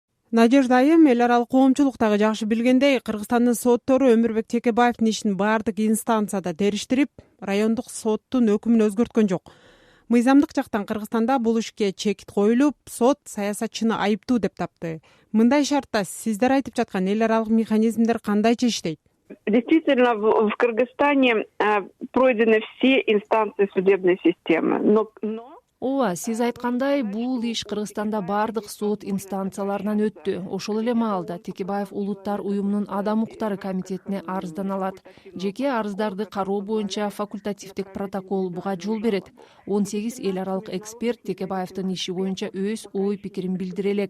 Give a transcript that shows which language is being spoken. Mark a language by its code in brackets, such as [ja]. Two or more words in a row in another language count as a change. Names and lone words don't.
[ky] Надежда айым эл аралык коомчулук дагы жакшы билгендей, Кыргызстандын соттору Өмүрбек Текебаевдин ишин баардык инстанцияда териштирип, райондук соттун өкүмүн өзгөрткөн жок. Мыйзамдык жактан Кыргызстанда бул ишке чекит коюлуп, сот саясатчыны айыптуу деп тапты. Мындай шартта сиздер айтып жаткан эл аралык механизмдер кандайча иштейт? [ru] Действительно, в Кыргызстане пройдены все инстанции судебной системы, но [ky] Ооба, сиз айткандай, бул иш Кыргызстанда бардык сот инстанцияларынан өттү. Ошол эле маалда Текебаев Улуттар уюмунун адам укуктары комитетине арыздана алат. Жеке арыздарды кароо боюнча факультативдик протокол буга жол берет. 18 эл аралык эксперт Текебаевдин иши боюнча өз ой пикирин билдире элек.